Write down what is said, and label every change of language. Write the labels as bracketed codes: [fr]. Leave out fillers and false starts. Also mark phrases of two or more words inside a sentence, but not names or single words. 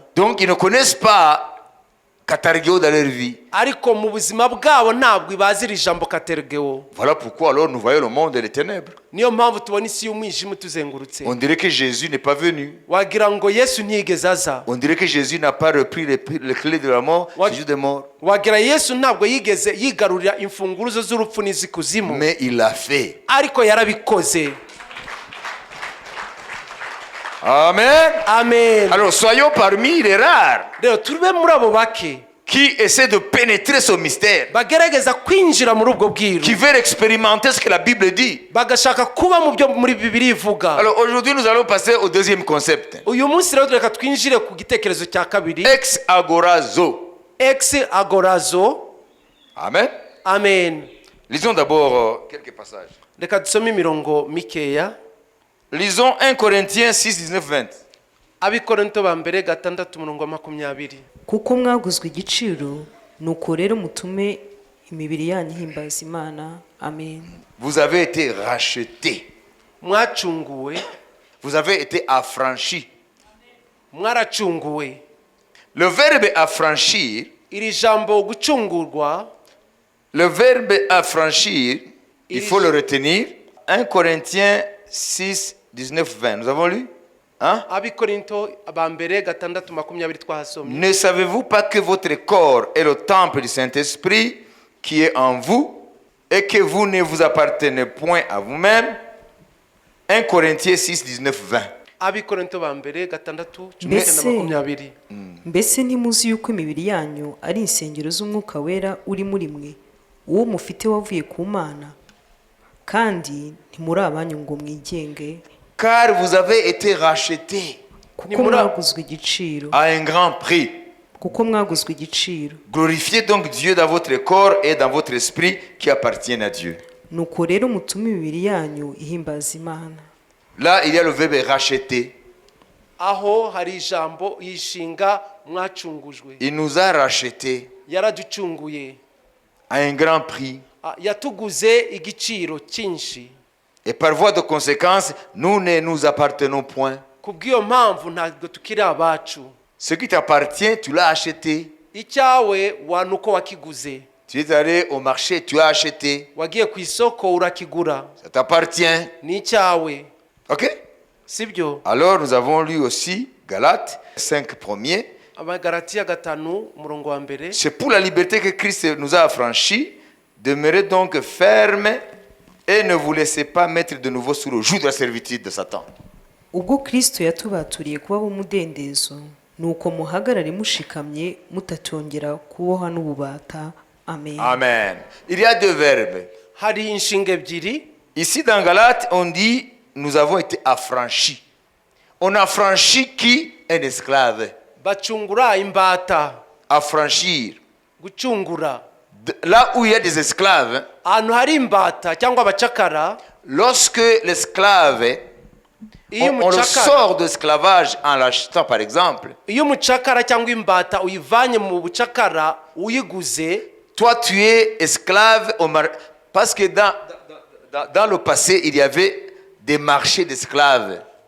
[fr] Donc ils ne connaissent pas Katargeo dans leur vie. [rw] Ariko mu buzima bwabo ntabwo ibazira ijambo Katergeo. [fr] Voilà pourquoi alors nous voyons le monde des ténèbres. [rw] Niyo mpamvu tubona isi y'umwijima tuzengurutse. [fr] On dirait que Jésus n'est pas venu. [rw] Wagira ngo Yesu ntiyigeze aza. [fr] On dirait que Jésus n'a pas repris les clés de la mort, Jésus des morts. [rw] Wagira Yesu ntabwo yigeze yigarurira imfunguruzo z'urupfu n'izikuzimu. [fr] Mais il l'a fait. [rw] Ariko yarabikoze. Amen. Amen. [fr] Alors soyons parmi les rares [rw] Rero tube muri abo bake [fr] qui essaient de pénétrer ce mystère, [rw] bagerageza kwinjira muri ubwo bwiru, [fr] qui veulent expérimenter ce que la Bible dit. [rw] bagashaka kuba mu byo muri Bibiliya ivuga. [fr] Alors aujourd'hui nous allons passer au deuxième concept. [rw] Uyu munsi rero reka twinjire ku gitekerezo cya kabiri. [el] Ex agorazo. Ex agorazo. Amen. Amen. [fr] Lisons d'abord quelques passages. [rw] Reka dusome imirongo mikeya. [fr] Lisons 1 Corinthiens 6, 19, 20. [rw] Abikorinto ba mbere 6:20. kuko mwaguzwe igiciro nuko rero mutume imibiri yanyu ihimbaza Imana. Amen. [fr] Vous avez été rachetés. [rw] Mwacunguwe. [fr] Vous avez été affranchis. [rw] Mwaracunguwe. [fr] Le verbe affranchir, [rw] Iri jambo gucungurwa, [fr] le verbe affranchir, il faut le retenir. 1 Corinthiens 6, 19, 20. Nous avons lu? Hein? [rw] Abikorinto ba mbere 6:20 twahasomye. [fr] Ne savez-vous pas que votre corps est le temple du Saint-Esprit qui est en vous et que vous ne vous appartenez point à vous-même? 1 Corinthiens 6, 19, 20. [rw] Abikorinto ba mbere 6:20. Mbese ntimuzi yuko imibiri yanyu ari insengero z'umwuka wera uri muri mwe, uwo mufite wavuye ku Mana, kandi ntimuri abanyu ngo mwigenge, [fr] Car vous avez été rachetés [rw] kuko mwaguzwe igiciro. [fr] à un grand prix. [rw] Kuko mwaguzwe igiciro. [fr] Glorifiez donc Dieu dans votre corps et dans votre esprit qui appartiennent à Dieu. [rw] Nuko rero mutume imibiri yanyu ihimbaza Imana. [fr] Là, il y a le verbe racheter. [rw] Aho hari ijambo yishinga mwacungujwe. [fr] Il nous a rachetés [rw] Yaraducunguye. [fr] à un grand prix. [rw] Yatuguze igiciro cyinshi. [fr] Et par voie de conséquence, nous ne nous appartenons point. [rw] Kubw'iyo mpamvu ntabwo tukiri abacu. [fr] Ce qui t'appartient, tu l'as acheté. [rw] Icyawe wanuko wakiguze. [fr] Tu es allé au marché, tu as acheté. [rw] Wagiye ku isoko urakigura. [fr] Ça t'appartient. [rw] Ni icyawe. Ok? Sibyo? [fr] Alors nous avons lu aussi Galates 5 premiers. [rw] Abagalatiya 5:1. [fr] C'est pour la liberté que Christ nous a affranchis. Demeurez donc fermes et ne vous laissez pas mettre de nouveau sous le joug de la servitude de Satan. [rw] Ubwo Kristo yatubaturiye kuba umudendezo, nuko muhagarare mushikamye mutatongera kuboha n'ububata. Amen. [fr] Amen. Il y a deux verbes. [rw] Hari inshinga ebyiri. [fr] Ici dans Galates, on dit nous avons été affranchis. On a franchi qui? Un esclave. [rw] Bacungura imbata. [fr] Affranchir. [rw] Gucungura. [fr] Là où il y a des esclaves, [rw] Ahantu hari imbata cyangwa abacakara, [fr] lorsque l'esclave On le sort d'esclavage en l'achetant, par exemple. Toi, tu es esclave parce que dans le passé, il y avait des marchés d'esclaves.